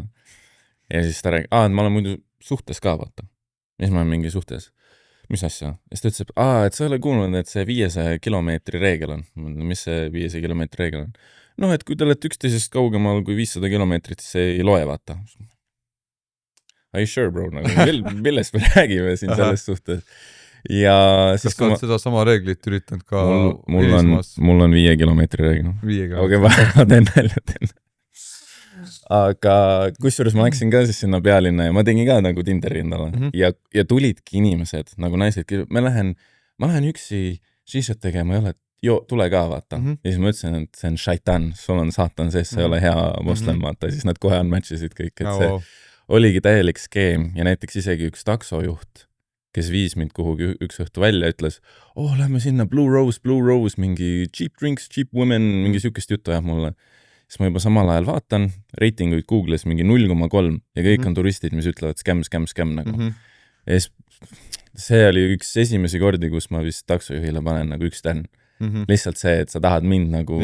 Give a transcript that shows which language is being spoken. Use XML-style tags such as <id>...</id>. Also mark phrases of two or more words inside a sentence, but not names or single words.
<et>Ja siis ta räägib, et ma olen muidu suhtes ka, vaata. Mis ma olen mingi suhtes? Mis asja? Ja siis ta ütles, et sa ei ole kuulnud, et see 500 kilomeetri reegel on. Mis see 500 kilomeetri reegel on? No, et kui te olete üksteisest kaugemal kui 500 kilomeetrit, siis see ei loe, vaata.</et> <en>Are you sure, bro?</en> <et>Millest me räägime siin selles suhtes? Ja siis kas sa oled seda sama reeglit üritanud ka mul on 5 kilomeetri reegel. Okei, ma teen välja. Aga kusjuures ma läksin ka siis sinna pealinna ja ma tegin ka nagu Tinderi endale ja tulidki inimesed nagu naised, ma lähen üksi šišat tegema, tule ka vaata. Ja siis ma ütlesin, et see on šaitan, sul on saatan sees, see ei ole hea moslem, vaata. Siis nad kohe unmatchisid kõik, et see oligi täielik skeem ja näiteks isegi üks taksojuht, kes viis mind kuhugi üks õhtu välja, ütles, lähme sinna Blue Rose, mingi</et> <en>cheap drinks, cheap women,</en> <et>mingi siukest juttu ajab mulle. Siis ma juba samal ajal vaatan, reitinguid Google'is mingi 0,3 ja kõik on turistid, mis ütlevad scam nagu. Ja see oli üks esimesi kordi, kus ma vist taksojuhile panen nagu 1 tärn. Lihtsalt see, et sa tahad mind nagu...</et>